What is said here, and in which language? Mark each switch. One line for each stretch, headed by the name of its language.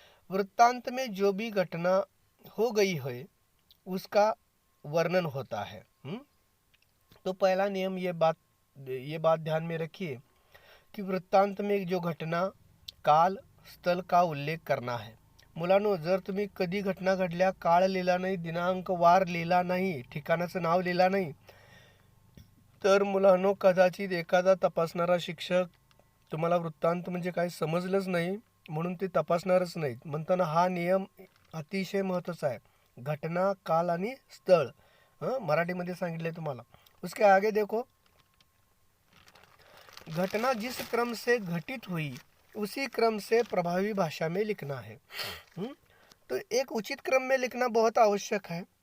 Hindi: वृत्तांत में जो भी घटना हो गई है उसका वर्णन होता है। तो पहला नियम ये बात ध्यान में रखिए कि वृत्तांत में जो घटना, काल, स्थल का उल्लेख करना है।
Marathi: मुलांनो, जर तुम्ही कधी घटना घडल्या, काळ लिहिला नाही, दिनांक वार लिहिला नाही, ठिकाणाचं नाव लिहिला नाही, तर मुलांनो कदाचित एखादा तपासणारा शिक्षक तुम्हाला वृत्तांत म्हणजे काय समजलंच नाही म्हणून ते तपासणारच नाहीत. म्हणताना हा नियम अतिशय महत्त्वाचा आहे. घटना, काल आणि स्थळ मराठीमध्ये सांगितले तुम्हाला.
Hindi: उसके आगे देखो, घटना जिस क्रम से घटित हुई उसी क्रम से प्रभावी भाषा में लिखना है। तो एक उचित क्रम में लिखना बहुत आवश्यक है।